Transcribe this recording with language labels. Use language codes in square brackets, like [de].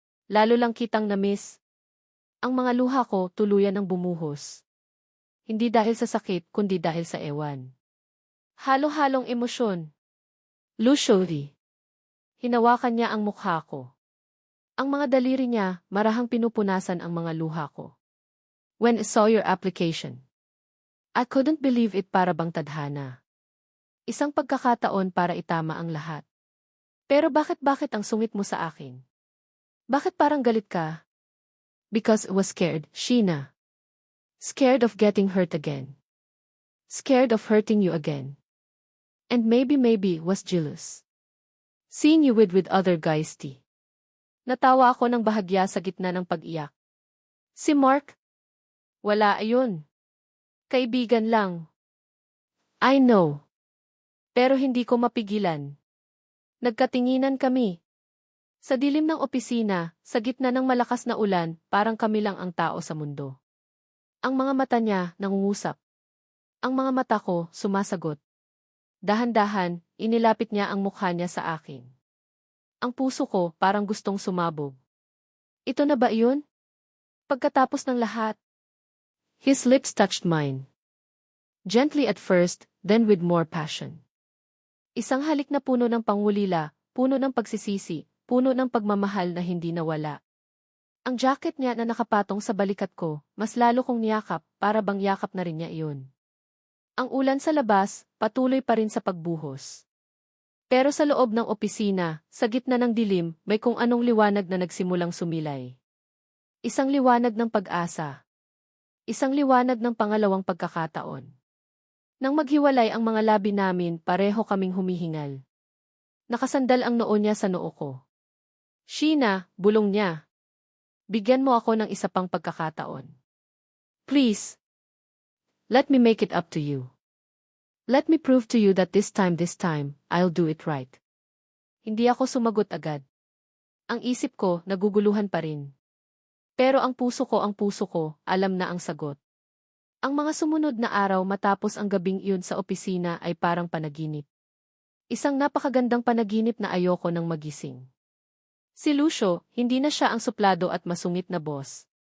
[tl] Lalo lang kitang na-miss. Ang mga luha ko, tuluyan ng bumuhos. Hindi dahil sa sakit, kundi dahil sa ewan. Halo-halong emosyon. Luxury. Hinawakan niya ang mukha ko. Ang mga daliri niya, marahang pinupunasan ang mga luha ko. [en] When I saw your application, I couldn't believe it, [tl] para bang tadhana. Isang pagkakataon para itama ang lahat. Pero bakit ang sungit mo sa akin? Bakit parang galit ka? [en] Because I was scared, Sheena. Scared of getting hurt again. Scared of hurting you again. And maybe was jealous. Seeing you with other guys, T. [tl] Natawa ako ng bahagya sa gitna ng pag-iyak. Si Mark? Wala, ayun. Kaibigan lang. [en] I know. [tl] Pero hindi ko mapigilan. Nagkatinginan kami. Sa dilim ng opisina, sa gitna ng malakas na ulan, parang kami lang ang tao sa mundo. Ang mga mata niya, nangungusap. Ang mga mata ko, sumasagot. Dahan-dahan, inilapit niya ang mukha niya sa akin. Ang puso ko, parang gustong sumabog. Ito na ba yun? Pagkatapos ng lahat. [en] His lips touched mine. Gently at first, then with more passion. [tl] Isang halik na puno ng pangulila, puno ng pagsisisi, puno ng pagmamahal na hindi nawala. Ang jacket niya na nakapatong sa balikat ko, mas lalo kong niyakap, para bang yakap na rin niya iyon. Ang ulan sa labas, patuloy pa rin sa pagbuhos. Pero sa loob ng opisina, sa gitna ng dilim, may kung anong liwanag na nagsimulang sumilay. Isang liwanag ng pag-asa. Isang liwanag ng pangalawang pagkakataon. Nang maghiwalay ang mga labi namin, pareho kaming humihingal. Nakasandal ang noo niya sa noo ko. Sheena, bulong niya. Bigyan mo ako ng isa pang pagkakataon. [en] Please. Let me make it up to you. Let me prove to you that this time, I'll do it right. [tl] Hindi ako sumagot agad. Ang isip ko, naguguluhan pa rin. Pero ang puso ko, alam na ang sagot. Ang mga sumunod na araw matapos ang gabing iyon sa opisina ay parang panaginip. Isang napakagandang panaginip na ayoko nang magising. Si Lucio, hindi na siya ang suplado at masungit na boss.